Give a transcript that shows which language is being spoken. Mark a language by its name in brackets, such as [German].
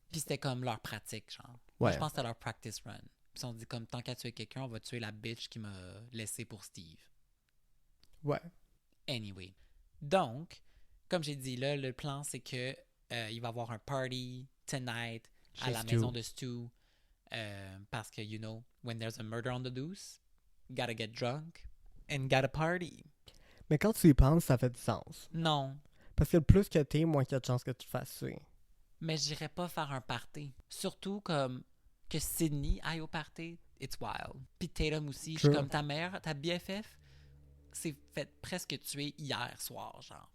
[French] Puis c'était comme leur pratique, genre. Ouais. Moi, je pense que c'était leur [English] practice run. [French] Puis on dit comme, tant qu'à tuer quelqu'un, on va tuer la bitch qui m'a laissé pour Steve. Ouais. [English] Anyway. [French] Donc, comme j'ai dit, là, le plan, c'est que il va y avoir un party [English] tonight [French] à Chez la Stu. maison de Stu. Parce que, [English] you know, when there's a murder on the loose, gotta get drunk and gotta party. [French] Mais quand tu y penses, ça fait du sens. Non, Parce que le plus que t'es, moins qu'il y a de chances que tu te fasses tuer. mais j'irais pas faire un party. Surtout comme que Sydney aille au party, [English] it's wild. [French] Puis Tatum aussi, je suis [English] True. [French] comme ta mère, ta BFF, s'est fait presque tuer hier soir, genre.